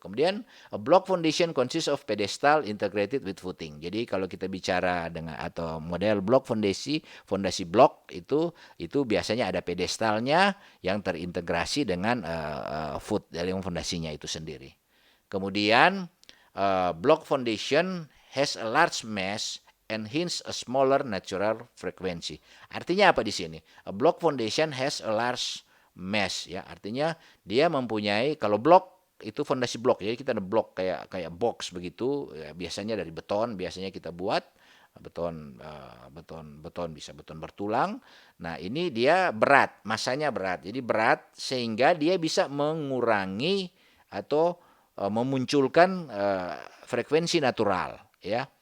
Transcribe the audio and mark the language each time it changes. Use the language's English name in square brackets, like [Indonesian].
[Indonesian] Kemudian [English] a block foundation consists of pedestal integrated with footing. [Indonesian] Jadi kalau kita bicara dengan atau model block fondasi blok itu biasanya ada pedestalnya yang terintegrasi dengan foot dari fondasinya itu sendiri. Kemudian [English] block foundation has a large mass and hence a smaller natural frequency. [Indonesian] Artinya apa di sini? [English] A block foundation has a large mass ya. [Indonesian] Artinya dia mempunyai, kalau blok itu fondasi blok. Jadi kita ada blok kayak box begitu, ya, biasanya dari beton, biasanya kita buat beton bisa beton bertulang. Nah, ini dia berat, masanya berat. Jadi berat sehingga dia bisa mengurangi atau memunculkan frekuensi natural ya.